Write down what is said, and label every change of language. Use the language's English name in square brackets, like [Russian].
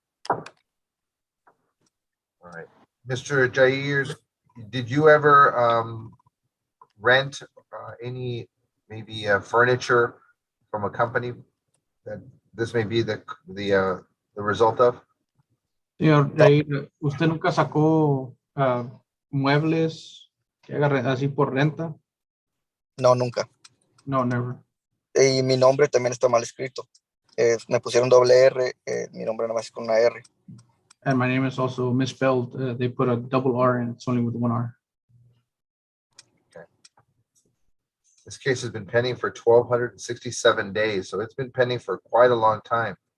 [English] All right, Mr. Jair, did you ever rent any maybe furniture from a company that this may be the result of? [Spanish] Señor Jair, ¿usted nunca sacó muebles que haga así por renta? No, nunca. [English] No, never. [Spanish] Y mi nombre también está mal escrito. Me pusieron doble R, mi nombre nada más es con una R. [English] And my name is also misspelled. They put a double R and it's only with one R. Okay. This case has been pending for 1,267 days, so it's been pending for quite a long time.